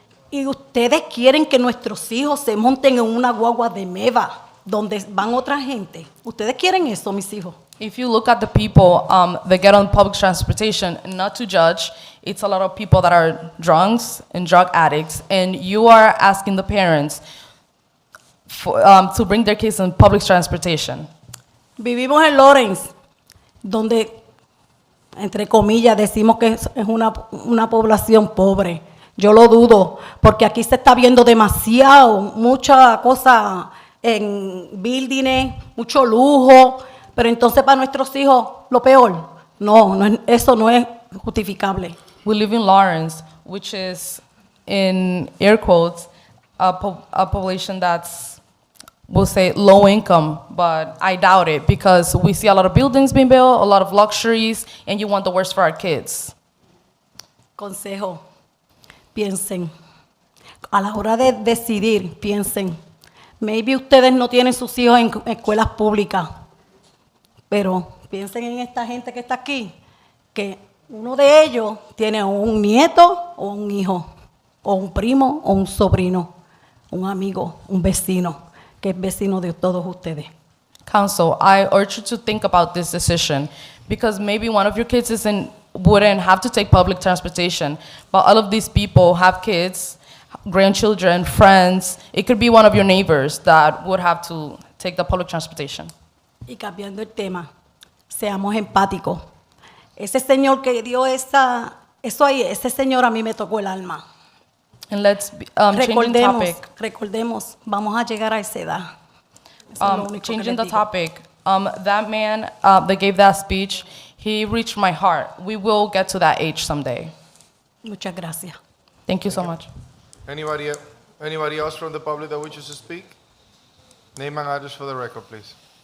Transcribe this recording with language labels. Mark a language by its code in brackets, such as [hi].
[es] Y ustedes quieren que nuestros hijos se monten en una guagua de MEVA, donde van otra gente. ¿Ustedes quieren eso, mis hijos? [en] If you look at the people that get on public transportation, not to judge, it's a lot of people that are drunks and drug addicts, and you are asking the parents to bring their kids on public transportation. [es] Vivimos en Lawrence, donde, entre comillas, decimos que es una población pobre. Yo lo dudo, porque aquí se está viendo mucha cosa en buildings, mucho lujo, pero entonces para nuestros hijos lo peor. Eso no es justificable. [en] We live in Lawrence, which is, in air quotes, a population that's, we'll say, low income, but I doubt it because we see a lot of buildings being built, a lot of luxuries, and you want the worst for our kids. [es] Consejo, piensen. A la hora de decidir, piensen. Maybe ustedes no tienen sus hijos en escuelas públicas, pero piensen en esta gente que está aquí, que uno de ellos tiene un nieto o un hijo, o un primo o un sobrino, un amigo, un vecino, que es vecino de todos ustedes. [en] Council, I urge you to think about this decision because maybe one of your kids wouldn't have to take public transportation, but all of these people have kids, grandchildren, friends. It could be one of your neighbors that would have to take the public transportation. [es] Y cambiando el tema, seamos empáticos. Ese señor que dio eso ahí, ese señor a mí me tocó el alma. [en] And let's change the topic. [es] Recordemos, vamos a llegar a esa edad. Eso es lo único que [en] Changing the [es] digo. [en] topic, that man that gave that speech, he reached my heart. We will get to that age someday. [es] Muchas gracias. [en] Thank you so much. Anybody else from the public that wishes to speak? Name and address for the record, please.